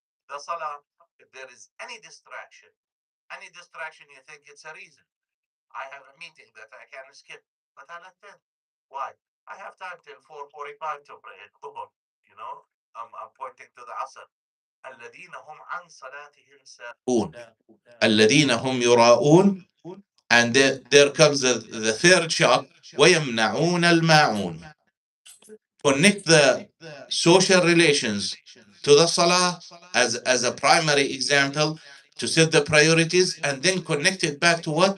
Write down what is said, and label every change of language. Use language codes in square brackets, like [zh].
[en] The salah, if there is any distraction you think it's a reason. I have a meeting that I can skip, but I'll attend. Why? I have time till 4:45 to pray at Dhuhr. You know, I'm pointing to the Asr. [ar] الذين هم عن صلاتهم ساهون. الذين هم يراءون. [en] And there comes the third shot. [ar] ويمنعون الماعون. [en] Connect the social relations to the salah as a primary example to set the priorities, and then connect it back to what?